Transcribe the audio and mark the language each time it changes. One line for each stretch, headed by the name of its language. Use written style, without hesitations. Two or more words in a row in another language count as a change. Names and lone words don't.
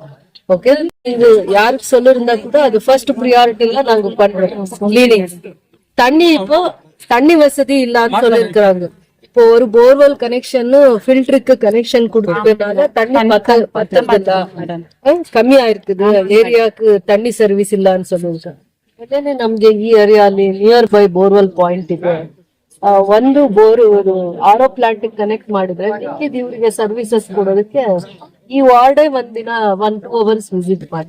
Tamil: ஓகே, இது யாருக்கு சொல்லிருந்தா கூட அது
English: first priority
Tamil: நாங்க பண்றோம் கிளீனிங். இப்போ தண்ணி வசதி இல்லான்னு சொல்லிருக்கிறாங்க. இப்போ ஒரு
English: borewell connection
Tamil: ஃபில்டருக்கு கனெக்ஷன் கொடுத்ததுனால தண்ணி பத்தல
Kannada: ಕಮ್ಮಿ ಆಯ್ತದೆ. ಏರಿಯಾಕ್ಕೆ ತಣ್ಣಿ ಸರ್ವಿಸ್ ಇಲ್ಲ ಅಂತ சொல்லுங்க. ಅದೇನೆ ನಮ್ಗೆ ಈ ಏರಿಯಾಲಿ
English: near by borewell point
Kannada: ಇದೆ. ಒಂದು ಬೋರ್
English: RO plant connect
Kannada: ಮಾಡಿದ್ರೆ ಇವರಿಗೆ ಸರ್ವಿಸಸ್ ಕೊಡೋದಕ್ಕೆ ಈ ವಾರ್ಡೇ ಒಂದಿನ 1-2
English: hours visit
Kannada: ಮಾಡಿ.